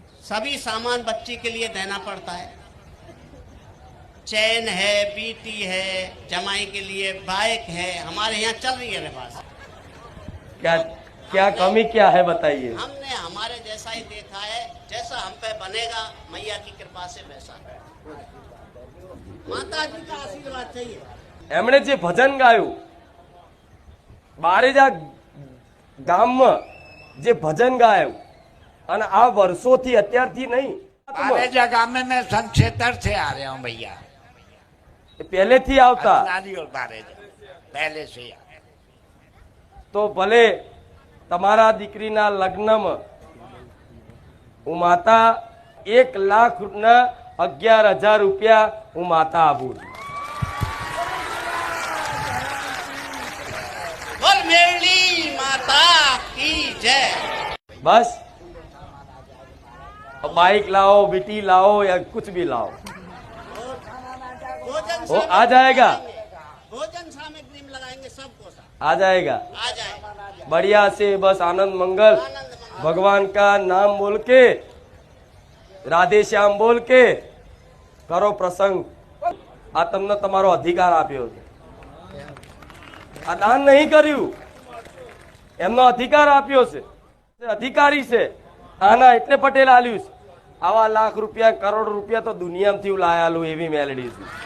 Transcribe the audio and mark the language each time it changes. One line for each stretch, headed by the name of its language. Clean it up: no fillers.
Hindi: सभी सामान बच्ची के लिए देना पड़ता है. चैन है, बीटी है, जमाई के लिए बाइक है, हमारे यहाँ चल रही है रिवाज. क्या क्या कमी क्या है बताइए. हमने हमारे जैसा ही देखा है, जैसा हम पे बनेगा मैया की कृपा से वैसा. माता जी का आशीर्वाद चाहिए.
Gujarati: એમણે જે ભજન ગાયું બારેજા ગામમાં જે ભજન ગાયું અને આ વર્ષોથી અત્યારથી નહીં,
Hindi: बारेजा गांव में मैं सन 76 से आ रहा हूँ भैया.
Gujarati: પહેલેથી આવતા.
Hindi: नारियल बारेजा पहले से.
Gujarati: તો ભલે તમારા દીકરીના લગ્નમાં હું માતા 1,11,000 રૂપિયા હું માતા આપું.
Hindi: बोल मेरी माता की जय. बस बाइक लाओ, बेटी लाओ या कुछ भी लाओ, भोजन वो आ जाएगा. भोजन सामग्री में लगाएंगे सबको सा. आ जाएगा आ जाएगा. बढ़िया से. बस आनंद मंगल भगवान का नाम बोल के, राधे श्याम बोल के करो प्रसंग.
Gujarati: आ तमने तमारो अधिकार आप्यो છે. આ દાન નહીં કર્યું, એમનો અધિકાર આપ્યો છે, અધિકારી છે. આના એટલે પટેલ આલ્યું છે. આવા લાખ રૂપિયા, કરોડ રૂપિયા તો દુનિયામાંથી લાયાલું એવી મેલડી છે.